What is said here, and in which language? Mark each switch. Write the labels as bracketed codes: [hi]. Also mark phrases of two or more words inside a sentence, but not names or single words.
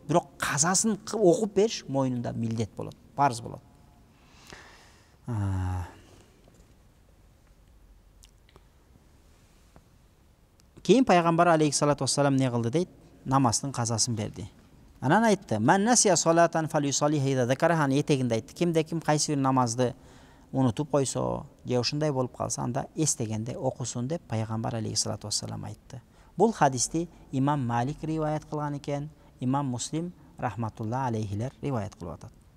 [ky] Бирок казасын окуп бериш мойнунда милдет болот, парыз болот. Кийин пайгамбар [ar] عليه الصلاة والسلام [ky] не кылды дейт? Намаздын казасын берди. Анан айтты: [ar] "من نسي صلاة فليصلها إذا ذكرها", [ky] этегинде айтты. Кимде ким кайсы бир намазды унутуп койсо, же ушундай болуп калса, анда эстегенде окусун деп пайгамбар [ar] عليه الصلاة والسلام [ky] айтты. Бул хадисти имам Малик риваят кылган экен, имам Муслим рахматулла алейхилер риваят кылып атат.